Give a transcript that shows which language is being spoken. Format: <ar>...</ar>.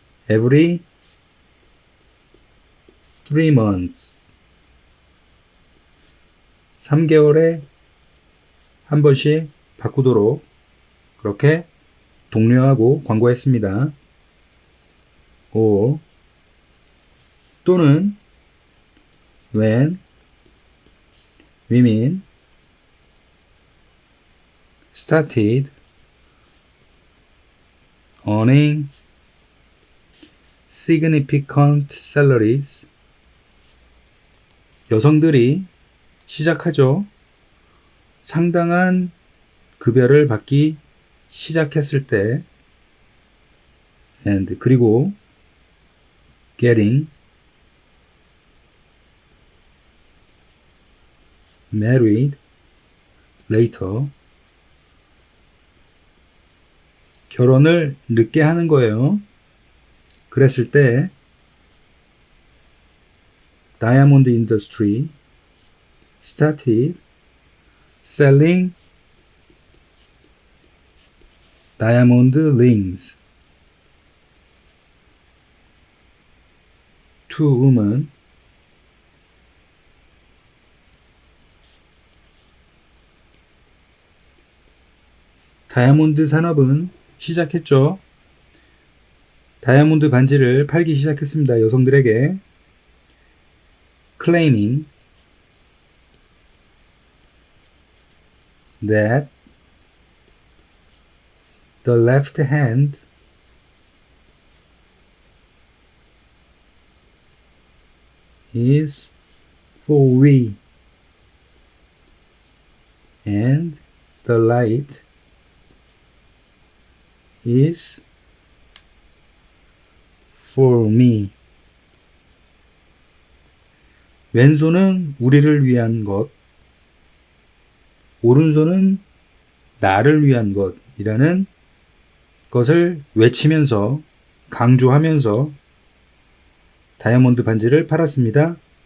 <en>Every 3 months</en> <ko>3개월에 한 번씩 바꾸도록 그렇게 독려하고 광고했습니다.</ko> <en>or</en> <ko>또는</ko> <en>when women started earning significant salaries</en> <ko>여성들이 시작하죠. 상당한 급여를 받기 시작했을 때</ko> <en>and</en> <ko>그리고</ko> <en>getting married later</en> <ko>결혼을 늦게 하는 거예요. 그랬을 때</ko> <en>Diamond Industry started selling diamond rings to women</en> <ko>다이아몬드 산업은 시작했죠. 다이아몬드 반지를 팔기 시작했습니다. 여성들에게</ko> <en>claiming that the left hand is for we and the right is for me.</en> <ko>왼손은 우리를 위한 것, 오른손은 나를 위한 것이라는 것을 외치면서 강조하면서 다이아몬드 반지를 팔았습니다.</ko>